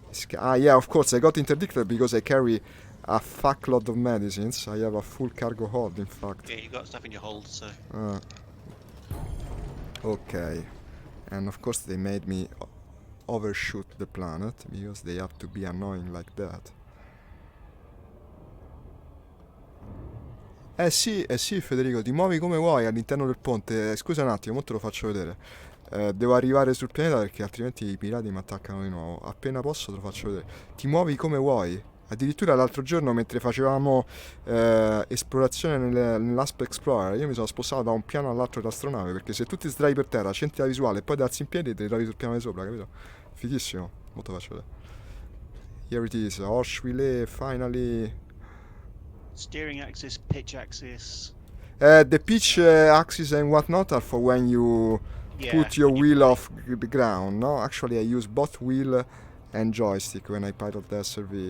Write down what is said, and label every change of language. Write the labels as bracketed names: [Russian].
[English] Yeah, of course, I got interdicted because I carry a fuckload of medicines. I have a full cargo hold, in fact. Yeah, you got stuff in your hold, so. Okay. And of course they made me overshoot the planet because they have to be annoying like that. [Italian] Sì, Federico, ti muovi come vuoi all'interno del ponte. Scusa un attimo, mo te lo faccio vedere. Devo arrivare sul pianeta perché altrimenti i pirati mi attaccano di nuovo. Appena posso te lo faccio vedere. Ti muovi come vuoi. Addirittura l'altro giorno mentre facevamo esplorazione nell'Asp Explorer, io mi sono spostato da un piano all'altro dell'astronave perché se tu ti sdrai per terra, centri la visuale e poi ti alzi in piedi ti trovi sul piano di sopra, capito? Fighissimo. Mo te lo faccio vedere. [English] Here it is, Horse Relay, finally. Steering axis, pitch axis. The pitch axis and whatnot are for when you put your wheel off the ground, no? Actually, I use both wheel and joystick when I pilot the SRV.